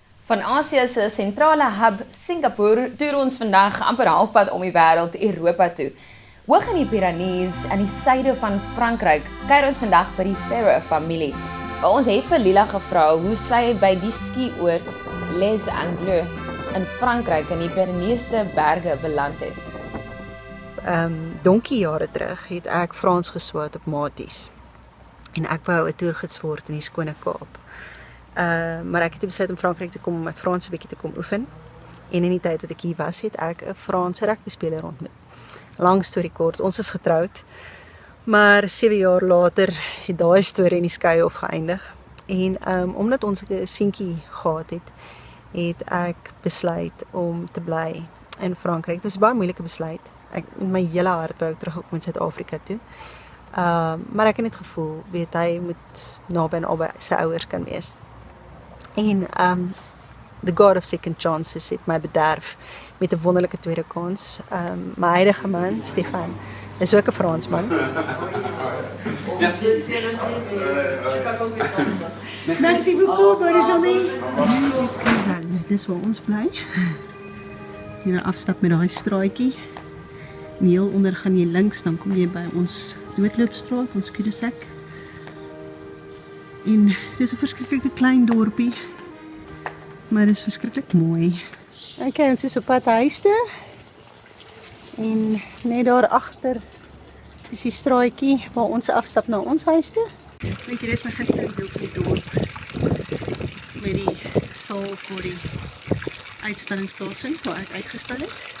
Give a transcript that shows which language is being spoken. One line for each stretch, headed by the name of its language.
Afrikaans: Van Asië se sentrale hub Singapore toer ons vandag amper halfpad om die wêreld Europa toe. Hoog in die Pyrenees in die suide van Frankryk kuier ons vandag by die Ferrer familie. Ons het vir Lila gevra hoe sy by die skioord Les Angles in Frankryk in die Pyreneese berge beland het. Donkie jare terug het ek Frans geswat op maties. En ek wou 'n toergids word in die skone Kaap. Maar ek het besluit om Frankryk toe kom om my Frans 'n bietjie te kom oefen. En in die tyd wat ek hier was, het ek 'n Franse rugbyspeler ontmoet. Lang storie kort, ons is getroud. Maar 7 jaar later het daai storie in die skei-hof geëindig. En omdat ons 'n seentjie gehad het, het ek besluit om te bly in Frankryk. Dit was 'n baie moeilike besluit. Ek in my hele hart wou ek terugkom in Suid-Afrika toe. Maar ek het net gevoel, weet hy moet naby en albei sy ouers kan wees. En
English: the God of second chances
Afrikaans: het my bederf met 'n wonderlike tweede kans. My huidige man, Stefan, is ook 'n Fransman.
French: Merci beaucoup, bonne journée.
Afrikaans: Dis waar ons bly. Hier 'n afstap met daai straatjie. En heel onder gaan jy links, dan kom jy by ons doodloopstraat, ons cul-de-sac. En dit is 'n verskriklike klein dorpie, maar dit is verskriklik mooi. Okay, ons is op pad huis toe. En net daar agter is die straatjie waar ons afstap na ons huis toe. Weet jy, dis my gunsteling deel van die dorp. Met die saal vir die uitstallingsplaatsing waar ek uitgestal het.